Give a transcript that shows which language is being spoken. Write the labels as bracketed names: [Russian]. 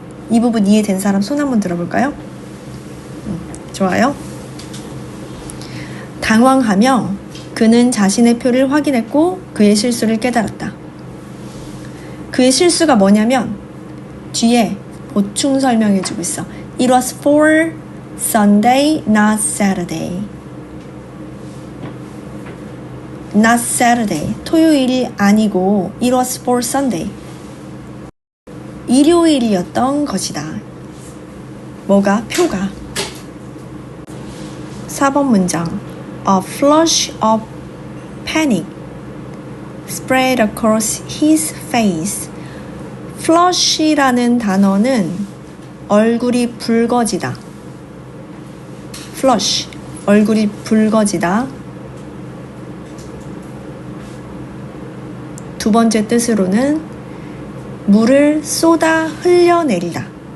[Korean] 이 부분 이해된 사람 손 한번 들어볼까요? 좋아요. 당황하며 그는 자신의 표를 확인했고 그의 실수를 깨달았다. 그의 실수가 뭐냐면 뒤에 보충 설명해주고 있어. [English] It was for Sunday, not Saturday. Not Saturday. 토요일이 아니고 It was for Sunday. [Korean] 일요일이었던 것이다. 뭐가? 표가. 4번 문장. [English] A flush of panic spread across his face. [Korean] flush라는 단어는 얼굴이 붉어지다. flush, 얼굴이 붉어지다. 두 번째 뜻으로는 물을 쏟아 흘려내리다.